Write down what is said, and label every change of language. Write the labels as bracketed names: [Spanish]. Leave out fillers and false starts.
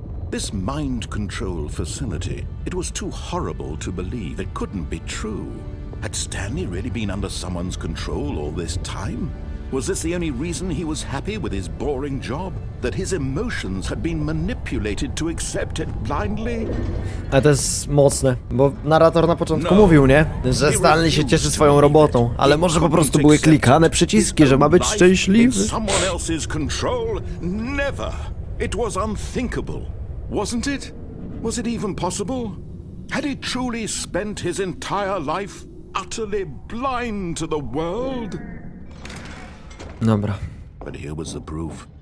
[English] This mind control facility, it was too horrible to believe. It couldn't be true. Had Stanley really been under someone's control all this time? Was this the only reason he was happy with his boring job? That his emotions had been manipulated to accept it blindly? [Polish] Ale to jest mocne, bo narrator na początku No. mówił, nie? Że Stanley się cieszy swoją robotą, ale może po prostu były klikane przyciski, że ma być szczęśliwy. [English] Someone else's control? Never. It was unthinkable, wasn't it? Was it even possible? Had he truly spent his entire life utterly blind to the world? [Polish] Dobra. [English] But here was the proof.